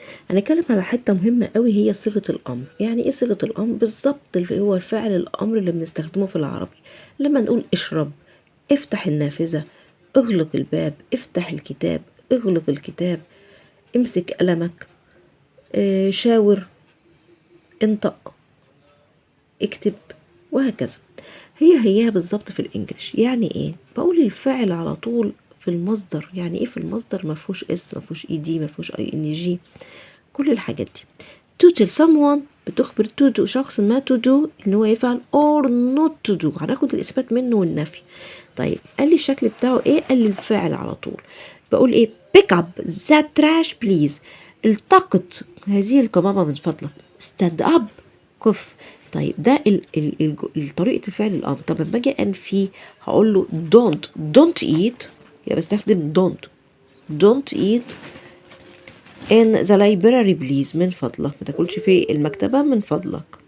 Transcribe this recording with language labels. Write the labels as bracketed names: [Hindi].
[Arabic] هنتكلم على حته مهمه قوي هي صيغه الامر. يعني ايه صيغه الامر بالظبط؟ اللي هو الفعل الامر اللي بنستخدمه في العربي لما نقول اشرب، افتح النافذه، اغلق الباب، افتح الكتاب، اغلق الكتاب، امسك قلمك، شاور، انطق، اكتب، وهكذا. هي بالظبط في الانجليش. يعني ايه؟ بقول الفعل على طول في المصدر. يعني ايه في المصدر؟ ما فيهوش اس، ما فيهوش اي دي، ما فيهوش اي ان جي، كل الحاجات دي. [English] to tell someone [Arabic] بتخبر [English] to do [Arabic] شخص ما to do ان هو يفعل [English] or not to do [Arabic] هناخد الاثبات منه والنفي. طيب قال لي الشكل بتاعه ايه؟ قال لي الفعل على طول. [English] بقول ايه؟ pick up that trash please [Arabic] التقط هذه القمامة من فضلك. [English] stand up [Arabic] كف. طيب ده طريقة الفعل الأمر. طب لما أجي أنفي هقول له [English] don't eat [Arabic] يبقى بستخدم [English] don't eat in the library please [Arabic] من فضلك ما تاكلش في المكتبة من فضلك.